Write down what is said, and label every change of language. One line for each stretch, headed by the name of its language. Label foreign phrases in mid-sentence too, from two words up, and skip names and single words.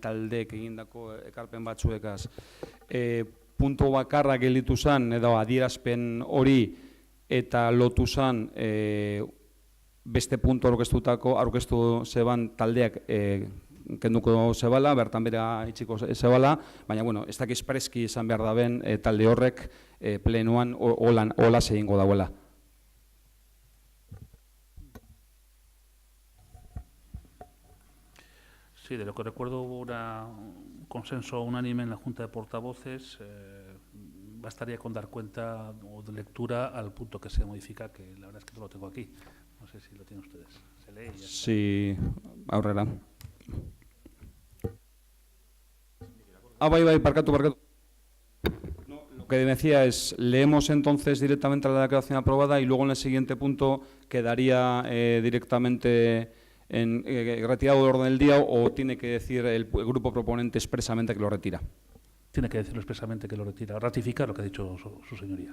Basque: taldeek egindako ekarpen batzuekaz, punto bakarra gelditu zen, edo adierazpen hori eta lotu zen beste punto aurkeztu zeban taldeak kenduko zebala, bertan bera itxiko zebala, baina, bueno, ez dakiz preski izan behar da ben talde horrek plenoan hola egingo dauela.
Spanish: Sí, de lo que recuerdo hubo un consenso unánime en la Junta de Portavoces. Bastaría con dar cuenta o de lectura al punto que se modifica, que la verdad es que no lo tengo aquí. No sé si lo tienen ustedes. Se lee y ya está. Sí,
Basque: aurrera. Bai, parkatu.
Spanish: No, lo que decía es, leemos entonces directamente la declaración aprobada y luego en el siguiente punto quedaría directamente retirado del orden del día o tiene que decir el grupo proponente expresamente que lo retira. Tiene que decirlo expresamente que lo retira, ratificar lo que ha dicho su señoría.